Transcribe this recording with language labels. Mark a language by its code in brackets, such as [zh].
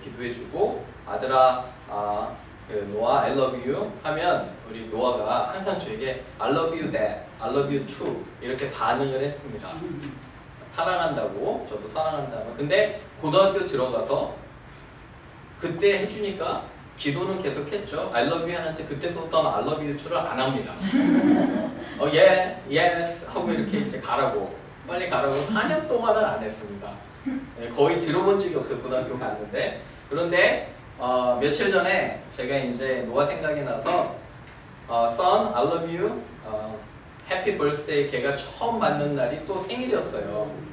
[ko] 기도해주고 아들아 노아 [en] I love you [ko] 하면 우리 노아가 항상 저에게 [en] I love you dad, I love you too [ko] 이렇게 반응을 했습니다. 사랑한다고, 저도 사랑한다고. 근데 고등학교 들어가서 그때 해주니까 기도는 계속 했죠. [en] I love you [ko] 하는데 그때부터는 [en] I love you too [ko] 를 안 합니다. yes 하고 이렇게 이제 가라고, 빨리 가라고 4년 동안은 안 했습니다. 거의 들어본 적이 없어요. 고등학교 갔는데. 그런데 며칠 전에 제가 이제 노아 생각이 나서 [en] son, I love you, happy birthday [ko] 걔가 처음 만난 날이 또 생일이었어요.